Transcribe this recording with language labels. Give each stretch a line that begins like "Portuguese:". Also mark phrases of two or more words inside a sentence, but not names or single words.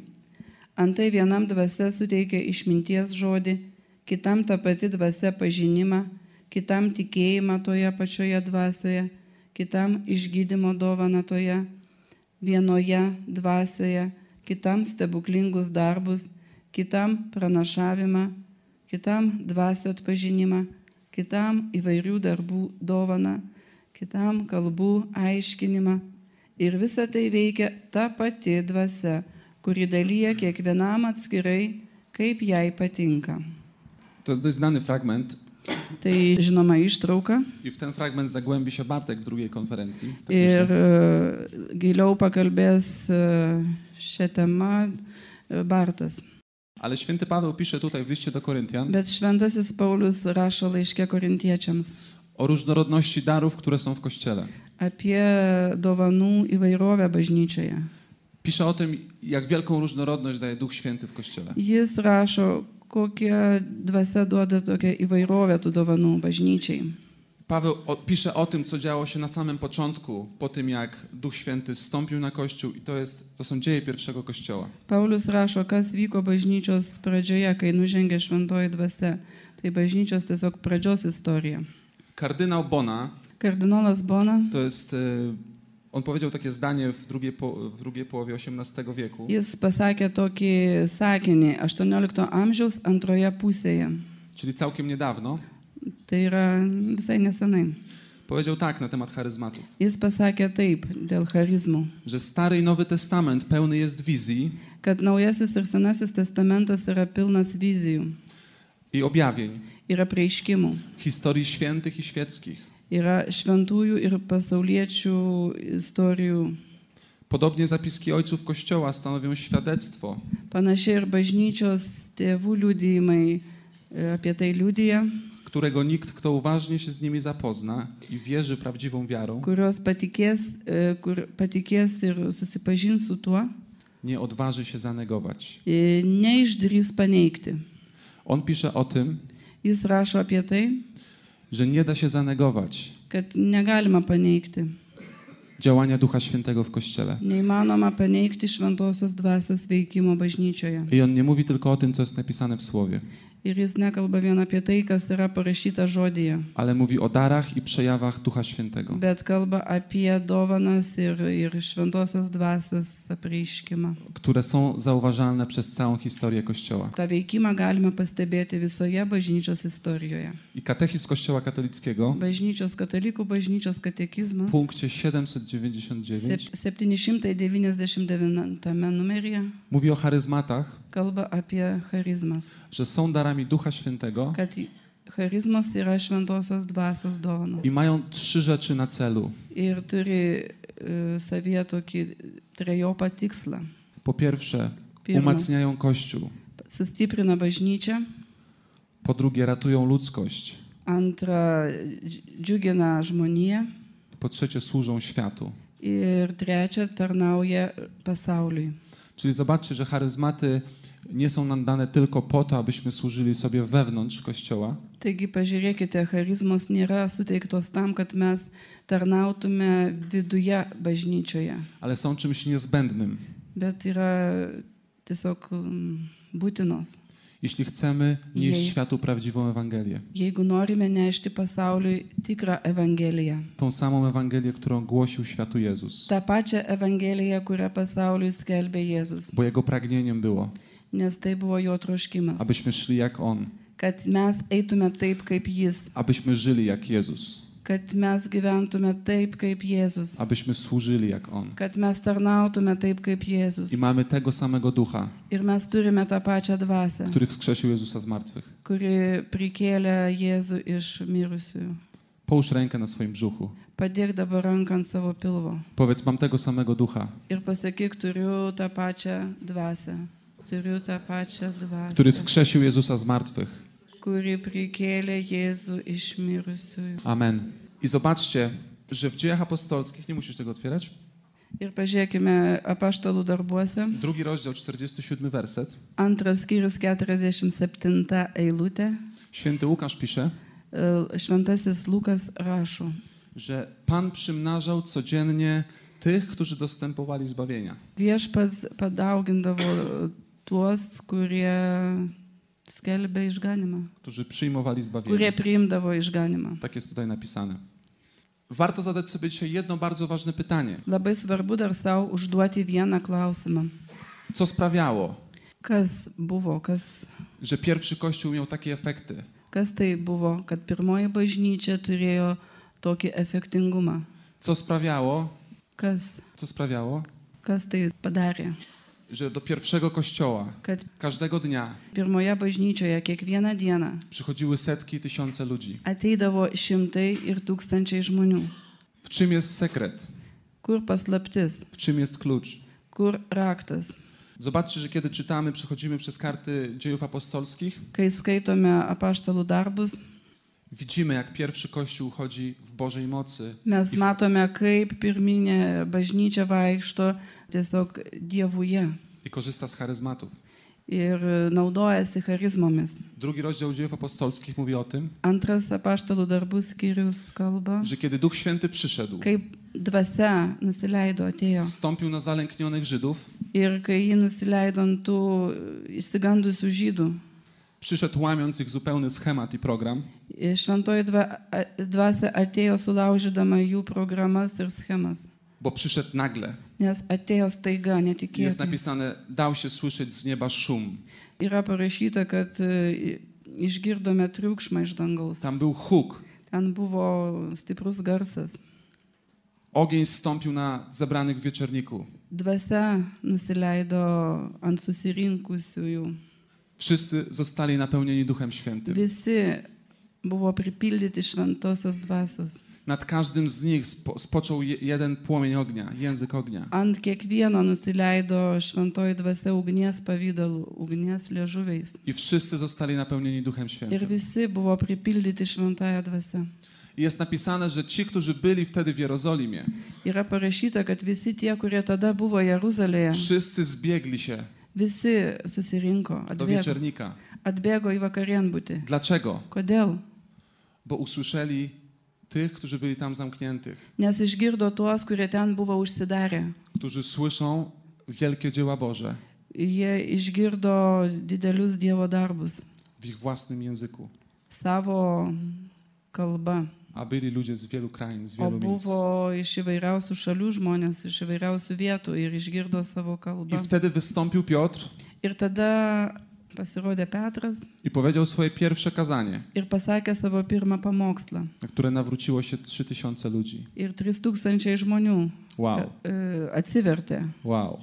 Lithuanian: Antai vienam dvasia suteikia išminties žodį, kitam ta pati dvasia pažinimą, kitam tikėjimą toje pačioje dvasioje, kitam išgydymo dovaną toje vienoje dvasioje, kitam stebuklingus darbus, kitam pranašavimą, kitam dvasio atpažinimą, kitam įvairių darbų dovaną, kitam kalbų aiškinimą. Ir visa tai veikia ta pati dvasia, kuri dalyja kiekvienam atskirai, kaip jai patinka.
Polish: To jest dość znany fragment
Lithuanian: Tai žinoma ištrauka
Polish: i w ten fragment zagłębi się Bartek w drugiej konferencji. Tak
Lithuanian: ir
Polish: myślę.
Lithuanian: giliau pakalbės šią temą Bartas.
Polish: Ale święty Paweł pisze tutaj w liście do Koryntian
Lithuanian: Bet šventasis Paulius rašo laiške korintiečiams
Polish: o różnorodności darów, które są w Kościele.
Lithuanian: apie dovanų įvairovę bažnyčioje.
Polish: Pisze o tym, jak wielką różnorodność daje Duch Święty w Kościele.
Lithuanian: Jis rašo, kokią dvasia duoda tokią įvairovę tų dovanų bažnyčiai.
Polish: Paweł pisze o tym, co działo się na samym początku, po tym jak Duch Święty zstąpił na Kościół i to są dzieje pierwszego Kościoła.
Lithuanian: Paulius rašo, kas vyko bažnyčios pradžioje, kai nužengė šventoji dvasia. Tai bažnyčios tiesiog pradžios istorija.
Polish: Kardynał Bona,
Lithuanian: Kardinolas Bona,
Polish: to jest, on powiedział takie zdanie w drugiej połowie XVIII wieku.
Lithuanian: jis pasakė tokį sakinį 18 amžiaus antroje pusėje.
Polish: Czyli całkiem niedawno.
Lithuanian: Tai yra visai nesenai.
Polish: Powiedział tak na temat charyzmatów,
Lithuanian: Jis pasakė taip dėl charizmų,
Polish: że Stary i Nowy Testament pełny jest wizji
Lithuanian: kad Naujasis ir Senasis testamentas yra pilnas vizijų
Polish: i objawień,
Lithuanian: ir apreiškimų.
Polish: historii świętych i świeckich.
Lithuanian: Yra šventųjų ir pasauliečių istorijų.
Polish: Podobnie zapiski ojców Kościoła stanowią świadectwo,
Lithuanian: Panašiai ir bažnyčios tėvų liudijimai apie tai liudija,
Polish: którego nikt, kto uważnie się z nimi zapozna i wierzy prawdziwą wiarą,
Lithuanian: kurios patikės ir susipažins su tuo,
Polish: nie odważy się zanegować.
Lithuanian: neišdrįs paneigti.
Polish: On pisze o tym,
Lithuanian: Jis rašo apie tai,
Polish: że nie da się zanegować
Lithuanian: kad negalima paneigti.
Polish: działania Ducha Świętego w Kościele.
Lithuanian: Neįmanoma paneigti šventosios dvasios veikimo bažnyčioje.
Polish: I on nie mówi tylko o tym, co jest napisane w Słowie.
Lithuanian: Ir jis nekalba vien apie tai, kas yra parašyta žodyje,
Polish: ale mówi o darach i przejawach Ducha Świętego,
Lithuanian: bet kalba apie dovanas ir šventosios dvasios apreiškimą.
Polish: które są zauważalne przez całą historię Kościoła.
Lithuanian: Ta veikimą galima pastebėti visoje bažnyčios istorijoje.
Polish: I katechizm Kościoła katolickiego
Lithuanian: Bažnyčios katalikų bažnyčios
Polish: w
Lithuanian: katekizmas
Polish: punkcie 799
Lithuanian: 799 numeryje
Polish: mówi o charyzmatach,
Lithuanian: kalba apie charizmas,
Polish: że są darami Ducha Świętego
Lithuanian: kad charizmas yra šventosios dvasios dovanos
Polish: i mają 3 rzeczy na celu.
Lithuanian: ir turi savyje tokį trejopą tikslą.
Polish: Po pierwsze,
Lithuanian: Pirmas.
Polish: umacniają Kościół.
Lithuanian: Sustiprina bažnyčią,
Polish: Po drugie, ratują ludzkość.
Lithuanian: antra džiugina žmoniją
Polish: Po trzecie, służą światu.
Lithuanian: ir trečia tarnauja pasauliui.
Polish: Czyli zobaczcie, że charyzmaty nie są nam dane tylko po to, abyśmy służyli sobie wewnątrz Kościoła,
Lithuanian: Taigi pažiūrėkite, charizmos nėra suteiktos tam, kad mes tarnautume viduje bažnyčioje,
Polish: ale są czymś niezbędnym,
Lithuanian: bet yra tiesiog būtinos.
Polish: jeśli chcemy nieść
Lithuanian: Jej.
Polish: światu prawdziwą Ewangelię.
Lithuanian: Jeigu norime nešti pasauliui tikrą Evangeliją,
Polish: Tą samą Ewangelię, którą głosił światu Jezus.
Lithuanian: tą pačią Evangeliją, kurią pasauliui skelbė Jėzus,
Polish: Bo Jego pragnieniem było,
Lithuanian: nes tai buvo jo troškimas,
Polish: abyśmy szli jak On,
Lithuanian: kad mes eitume taip, kaip Jis,
Polish: abyśmy żyli jak Jezus,
Lithuanian: kad mes gyventume taip, kaip Jėzus,
Polish: abyśmy służyli jak On.
Lithuanian: kad mes tarnautume taip, kaip Jėzus.
Polish: I mamy tego samego Ducha,
Lithuanian: Ir mes turime tą pačią dvasię,
Polish: który wskrzesił Jezusa z martwych.
Lithuanian: kuri prikėlė Jėzų iš mirusiųjų.
Polish: Połóż rękę na swoim brzuchu.
Lithuanian: Padėk dabar ranką ant savo pilvo
Polish: Powiedz, mam tego samego Ducha,
Lithuanian: ir pasakyk, turiu tą pačią dvasię. Turiu tą pačią
Polish: który
Lithuanian: dvasię,
Polish: wskrzesił Jezusa z martwych.
Lithuanian: kuri prikėlė Jėzų iš mirusiųjų. Amen.
Polish: I zobaczcie, że w Dziejach Apostolskich, nie musisz tego otwierać,
Lithuanian: Ir pažiūrėkime apaštalų darbuose,
Polish: 2 rozdział, 47 werset.
Lithuanian: antras skyrius 47 eilutė,
Polish: Święty Łukasz pisze,
Lithuanian: šventasis Lukas rašo,
Polish: że Pan przymnażał codziennie tych, którzy dostępowali zbawienia.
Lithuanian: viešpats padaugindavo tuos, kurie skelbė išganimą,
Polish: Którzy przyjmowali
Lithuanian: kurie
Polish: zbawienie.
Lithuanian: priimdavo išganimą.
Polish: Tak jest tutaj napisane. Warto zadać sobie dzisiaj jedno bardzo ważne pytanie.
Lithuanian: Labai svarbu dar savo užduoti vieną klausimą.
Polish: Co sprawiało,
Lithuanian: Kas buvo,
Polish: że pierwszy Kościół miał takie efekty?
Lithuanian: kas tai buvo, kad pirmoji bažnyčia turėjo tokį efektingumą?
Polish: Co sprawiało,
Lithuanian: Kas tai padarė?
Polish: że do pierwszego Kościoła
Lithuanian: Kad
Polish: każdego dnia
Lithuanian: pirmoje bažnyčioje kiekvieną dieną
Polish: przychodziły setki i tysiące ludzi?
Lithuanian: ateidavo šimtai ir tūkstančiai žmonių.
Polish: W czym jest sekret?
Lithuanian: Kur paslaptis?
Polish: W czym jest klucz?
Lithuanian: Kur raktas?
Polish: Zobaczcie, że kiedy czytamy, przechodzimy przez karty Dziejów Apostolskich,
Lithuanian: Kai skaitome apaštalų darbus,
Polish: widzimy, jak pierwszy Kościół chodzi w Bożej mocy
Lithuanian: mes matome, kaip pirminė bažnyčia vaikšto tiesiog dievuje
Polish: i korzysta z charyzmatów.
Lithuanian: ir naudojasi charizmomis.
Polish: 2 rozdział Dziejów Apostolskich mówi o tym,
Lithuanian: Antras apaštalų darbų skyrius kalba,
Polish: że kiedy Duch Święty przyszedł,
Lithuanian: kaip dvasia nusileido, atėjo.
Polish: zstąpił na zalęknionych Żydów,
Lithuanian: Ir kai ji nusileido ant tų išsigandusių žydų,
Polish: przyszedł łamiąc ich zupełny schemat i program,
Lithuanian: šventoji dvasia atėjo sulaužydama jų programas ir schemas.
Polish: bo przyszedł nagle.
Lithuanian: Nes atėjo staiga,
Polish: Jest
Lithuanian: netikėtai.
Polish: napisane, dał się słyszeć z nieba szum.
Lithuanian: Yra parašyta, kad išgirdome triukšmą iš dangaus.
Polish: Tam był huk.
Lithuanian: Ten buvo stiprus garsas.
Polish: Ogień zstąpił na zebranych w wieczorniku.
Lithuanian: Dvasia nusileido ant susirinkusiųjų.
Polish: Wszyscy zostali napełnieni Duchem Świętym.
Lithuanian: Visi buvo pripildyti šventosios dvasios.
Polish: Nad każdym z nich spoczął jeden płomień ognia, język ognia.
Lithuanian: Ant kiekvieno nusileido šventoji dvasia ugnies pavydalu, ugnies liežuviais.
Polish: I wszyscy zostali napełnieni Duchem
Lithuanian: Ir
Polish: Świętym.
Lithuanian: visi buvo pripildyti šventąją dvasią.
Polish: I jest napisane, że ci, którzy byli wtedy w Jerozolimie,
Lithuanian: Yra parašyta, kad visi tie, kurie tada buvo Jeruzalėje,
Polish: wszyscy zbiegli się
Lithuanian: visi susirinko,
Polish: do wieczornika.
Lithuanian: atbėgo į vakarienbutį.
Polish: Dlaczego?
Lithuanian: Kodėl?
Polish: Bo usłyszeli tych, którzy byli tam zamkniętych,
Lithuanian: Nes išgirdo tuos, kurie ten buvo užsidarę.
Polish: którzy słyszą wielkie dzieła Boże,
Lithuanian: Jie išgirdo didelius Dievo darbus.
Polish: w ich własnym języku.
Lithuanian: savo kalba.
Polish: A byli ludzie z wielu krain, z
Lithuanian: O
Polish: wielu miejsc.
Lithuanian: buvo iš įvairiausių šalių žmonės, iš įvairiausių vietų ir išgirdo savo
Polish: I
Lithuanian: kalbą.
Polish: wtedy wystąpił Piotr
Lithuanian: Ir tada pasirodė Petras
Polish: i powiedział swoje pierwsze kazanie,
Lithuanian: ir pasakė savo pirmą pamokslą.
Polish: na które nawróciło się 3000 ludzi.
Lithuanian: Ir 3000 žmonių
Polish: Wow,
Lithuanian: atsivertė.
Polish: wow.